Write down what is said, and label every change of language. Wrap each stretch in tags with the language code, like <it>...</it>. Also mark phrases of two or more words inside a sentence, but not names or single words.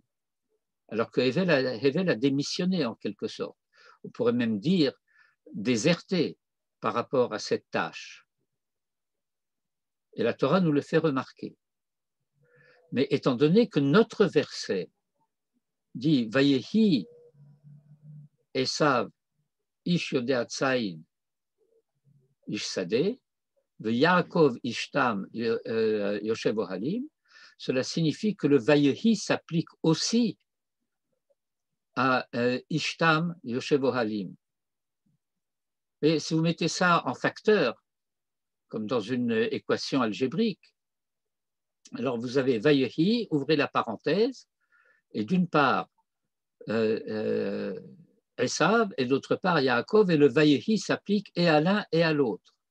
<fr>Alors que Hevel a démissionné en quelque sorte. On pourrait même dire déserté par rapport à cette tâche. Et la Torah nous le fait remarquer. Mais étant donné que notre verset dit</fr> <he>ויהי עשו איש יודע ציד איש שדה יעקב איש תם יושב אהלים,</he> <fr>cela signifie que le Vayehi s'applique aussi à</fr> <he>איש תם יושב אהלים.</he> <fr>Et si vous mettez ça en facteur, comme dans une équation algébrique, alors vous avez Vayehi, ouvrez la parenthèse, et d'une part Esav, et d'autre part Yaakov, et le Vayehi s'applique et à l'un et à l'autre.</fr>